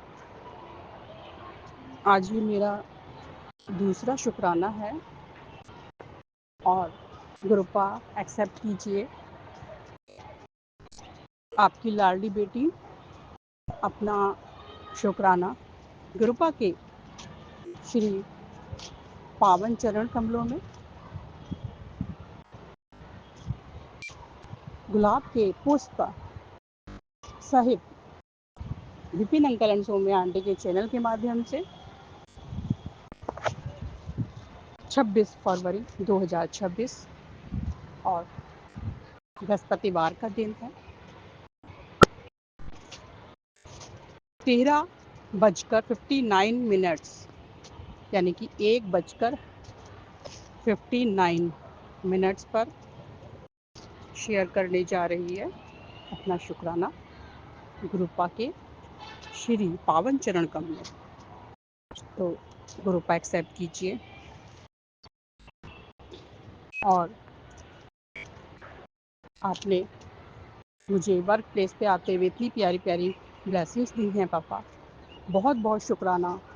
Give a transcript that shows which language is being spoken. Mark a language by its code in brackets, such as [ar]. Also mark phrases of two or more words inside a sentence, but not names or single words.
[hi] आज यह मेरा दूसरा शुकराना है और कृपा एक्सेप्ट कीजिए. आप की लाडली बेटी अपना शुकराना कृपा के श्री पावन चरण कमलों में गुलाब के पुष्प सहित विपिन [en] uncle and [hi] सौम्या आंटी के चैनल के माध्यम से 26 फ़रवरी 2026 और बृहस्पतिवार का दिन है, 13:59 यानी कि 1:59 पर शेयर करने जा रही है अपना शुकराना कृपा के श्री पावन चरण कमल. तो कृपा एक्सेप्ट कीजिए और आप ने मुझे [en] work place [hi] पे आते हुए इतनी प्यारी प्यारी ब्लेसिंग्स दी हैं पापा, बहुत बहुत शुकराना.